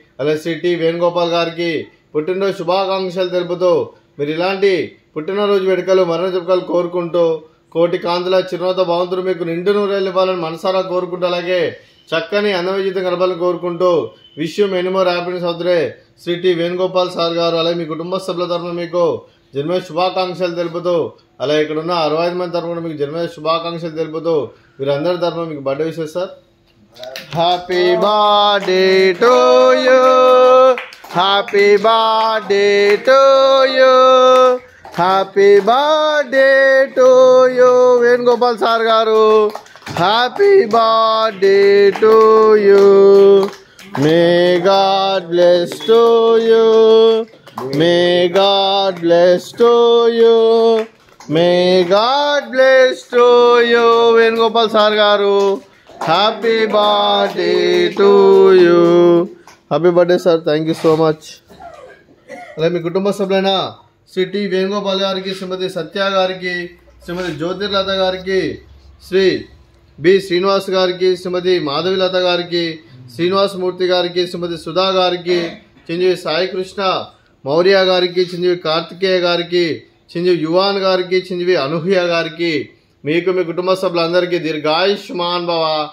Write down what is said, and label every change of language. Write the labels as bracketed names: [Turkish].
[Telugu] అలాగే శ్రీ టి వేణుగోపాల్ గారికి పుట్టినరోజు శుభాకాంక్షలు తెలుపుతూ మీరు ఇలాంటి పుట్టినరోజు వేడుకలు మరణ జరుపుకలు కోరుకుంటూ కోటి కాంతుల చిరునవ్వుతో భగవంతుడు మీకు నిండు నూరేళ్ళు ఇవ్వాలని మనసారా కోరుకుంటూ అలాగే చక్కని అన్నవిజితం గడపాలని కోరుకుంటూ విషయం anymore happiness అవుతురే Shri T Venugopal sir గారు అలాగే మీ కుటుంబ సభ్యుల తరఫున మీకు జన్మ శుభాకాంక్షలు తెలుపుతూ అలాగే ఇక్కడ ఉన్న 65 మంది తరఫున మీకు జన్మ శుభాకాంక్షలు తెలుపుతూ వీరందరి తరఫున మీకు birthday wishes sir. [English] Happy birthday to you, happy birthday to you, happy birthday to you Venugopal sir garu, happy birthday to you, may God bless to you, may God bless to you, may God bless to you Venugopal sir garu, happy birthday to you. Happy birthday sir, thank you so much. [Telugu] అలాగే మీ కుటుంబ సభ్యులైన Shri T Venugopal గారికి, శ్రీమతి సత్య గారికి, శ్రీమతి జ్యోతిర్లత గారికి, Shri B Srinivas గారికి, శ్రీమతి మాధవిలత గారికి, శ్రీనివాసమూర్తి గారికి, శ్రీమతి సుధా గారికి, చిరంజీవి సాయి కృష్ణ మౌర్య గారికి, చిరంజీవి కార్తికేయ గారికి, చిరంజీవి యువాన్ గారికి, చిరంజీవి అనూహ్య గారికి, మీకు మీ కుటుంబ సభ్యులందరికీ దీర్ఘాయుష్మాన్ భవ.